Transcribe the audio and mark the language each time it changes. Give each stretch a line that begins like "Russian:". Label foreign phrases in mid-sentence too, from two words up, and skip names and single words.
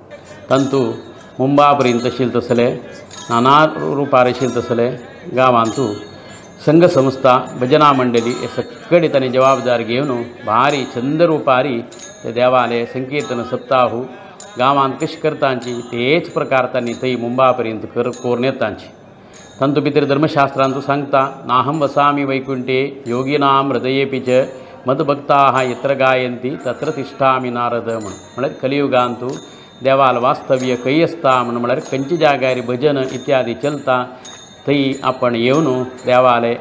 Konkani: तंतू मुंबापर्यंत आशिल्ले तसले नाना रूपार आशिल्ले तसले गांवांतू संघ संस्था भजना मंडली हे सगळे तांणी जबाबदार घेवन भारी छंद रुपारी ते देवालय संकीर्तन सप्ताह गांवांत कशी करतांची तेच प्रकार तांणी थंय मुंबा पर्यंत करून येतांची. तंतू भितर धर्मशास्त्रांतू सांगता
Sanskrit: नाहं वसामि वैकुंठे योगिनां हृदयेऽपि च मद्भक्ताः यत्र गायन्ति तत्र तिष्ठामि नारद.
Konkani: म्हळ्यार कलियुगांतू देवाल वास्तव्य खंय आसता म्हळ्यार खंयच्या जाग्यार भजन इत्यादी चलता थंय आपण येवन देवालय